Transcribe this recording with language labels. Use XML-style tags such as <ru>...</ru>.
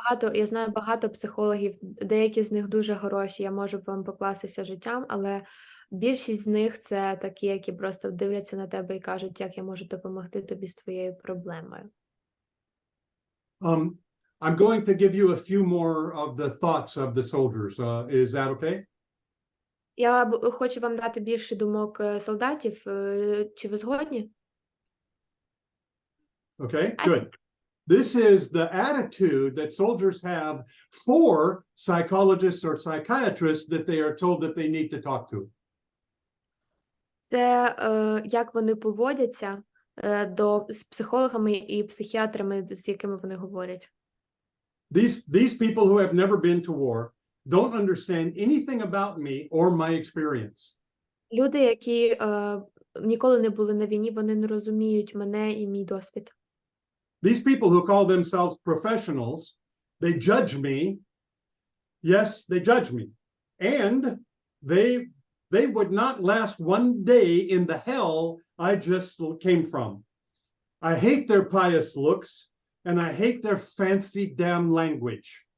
<uk>Я знаю багато психологів, деякі з них дуже хороші, я можу вам покластися життям, але більшість з них це такі, які просто дивляться на тебе і кажуть, як я можу допомогти тобі з твоєю проблемою.</uk> <en>I'm going to give you a few more of the thoughts of the soldiers. Is that okay?</en> <uk>Я хочу вам дати більше думок солдатів. Чи ви згодні?</uk> <en>Okay, good. This is the attitude that soldiers have for psychologists or psychiatrists that they are told that they need to talk to.</en> <uk>Це як вони поводяться з психологами і психіатрами, з якими вони говорять.</uk> <en>These people who have never been to war don't understand anything about me or my experience.</en> <uk>Люди, які ніколи не були на війні, вони не розуміють мене і мій досвід.</uk> <en>These people who call themselves professionals, they judge me. Yes, they judge me. And they would not last one day in the hell I just came from. I hate their pious looks, and I hate their fancy damn language.</en>